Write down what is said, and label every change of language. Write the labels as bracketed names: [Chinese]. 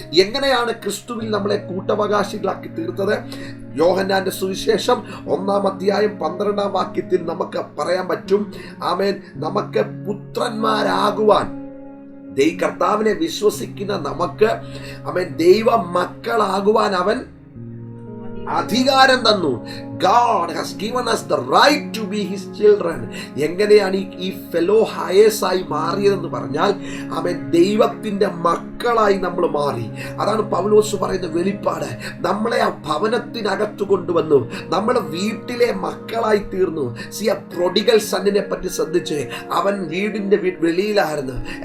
[Malayalam] എങ്ങനെയാണ് ക്രിസ്തുവിൽ നമ്മളെ കൂട്ടവകാശികളാക്കി തീർത്തത്? യോഹന്നാന്റെ സുവിശേഷം 1-ാം അധ്യായം 12-ാം വാക്യത്തിൽ നമുക്ക് പറയാൻ പറ്റും. ആമേൻ, നമുക്ക് പുത്രന്മാരാകുവാൻ കർത്താവിനെ വിശ്വസിക്കുന്ന നമുക്ക്, ആമേൻ, ദൈവ മക്കളാകുവാൻ അവൻ അധികാരം തന്നു. [English] God has given us the right to be his children. [Malayalam] എങ്ങനെയാണ് ഈ ഫെലോ ഹയേഴ്സ് ആയി മാറിയതെന്ന് പറഞ്ഞാൽ, അവൻ ദൈവത്തിന്റെ മക്കളായി നമ്മൾ മാറി. അതാണ് പൗലോസ് പറയുന്ന വെളിപ്പാട്. നമ്മളെ ആ ഭവനത്തിനകത്ത് കൊണ്ടുവന്നു. നമ്മൾ വീട്ടിലെ മക്കളായി തീർന്നു. ആ പ്രൊഡിഗൽ സണ്ണിനെ പറ്റി ശ്രദ്ധിച്ച്, അവൻ വീടിന്റെ വെളിയിലായിരുന്നു.